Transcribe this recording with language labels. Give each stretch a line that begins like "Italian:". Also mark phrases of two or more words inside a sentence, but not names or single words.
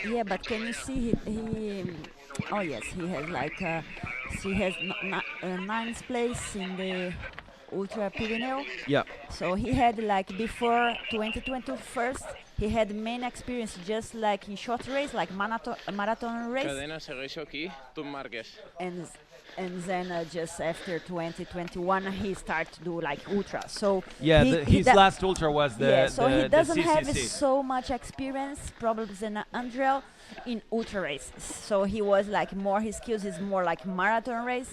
English: Yeah, but can you see he oh yes, he has like he has ninth place in the Ultra Pyreneo. Yeah. So he had like before 2021, he had main experience just like in short race, like marathon race,
Catalan: Cadena, segueixo aquí, tu em marques.
English: and then just after 2021 he started to do like ultra. So Yeah, his do- last ultra was the so he the doesn't have CCC. so much experience probably than Andrel in ultra race. So he was like more his skills is more like marathon race.